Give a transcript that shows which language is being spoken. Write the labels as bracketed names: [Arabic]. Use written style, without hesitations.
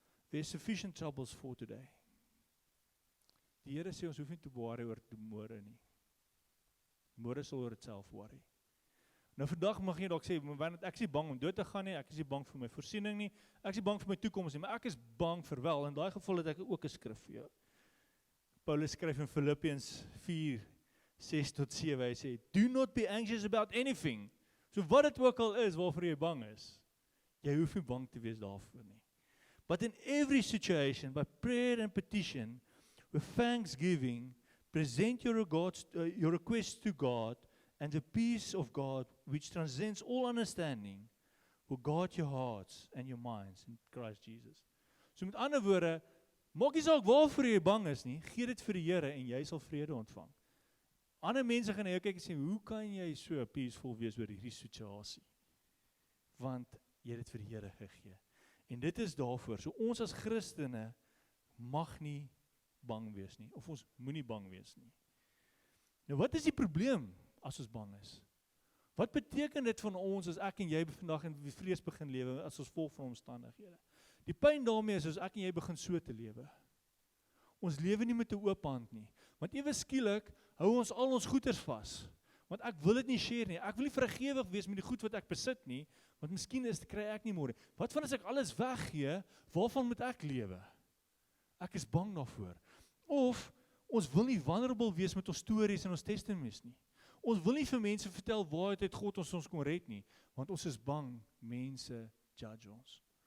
[English] There is sufficient troubles for today. [Afrikaans] Die Here sê ons hoef nie te worry oor môre nie. Môre sal oor itself worry. Nou vandag mag jy dalk sê, ek is nie bang om dood te gaan nie, ek is nie bang vir my voorsiening nie, ek is nie bang vir my toekoms nie, maar ek is bang vir wel, in daai geval het ek ook 'n skrif vir jou. Paulus skryf in Filippense 4, 6-7, hy sê, [English] do not be anxious about anything. [Afrikaans] So wat dit ook al is, waarvoor jy bang is, jy hoef nie bang te wees daarvoor nie. [English] But in every situation, by prayer and petition, with thanksgiving, present your requests to God, and the peace of God, which transcends all understanding, will guard your hearts and your minds in Christ Jesus. [Afrikaans] So met ander woorde, maak nie saak waarvoor jy bang is nie, gee dit vir die Here en jy sal vrede ontvang. Ander mense gaan na jou kyk en sê, hoe kan jy so peaceful wees oor hierdie situasie? Want jy het dit vir die Here gegee. En dit is daarvoor, so ons as Christene mag nie bang wees nie, of ons moenie bang wees nie. Nou wat is die probleem as ons bang is? Wat beteken dit van ons as ek en jy vandag in vrees begin lewe, as ons volg van omstandighede? Die pyn daarmee is as ek en jy begin so te lewe. Ons lewe nie met 'n oop hand nie, want ewe skielik hou ons al ons goeders vas, want ek wil dit nie share nie, ek wil nie vrygewig wees met die goed wat ek besit nie, want miskien kry ek nie môre. Wat van as ek alles weggee, waarvan moet ek lewe? Ek is bang daarvoor. Of, ons wil nie vulnerable wees met ons stories en ons testimonies nie. Ons wil nie vir mense vertel waar het God ons kon red nie, want ons is bang, mense judge ons.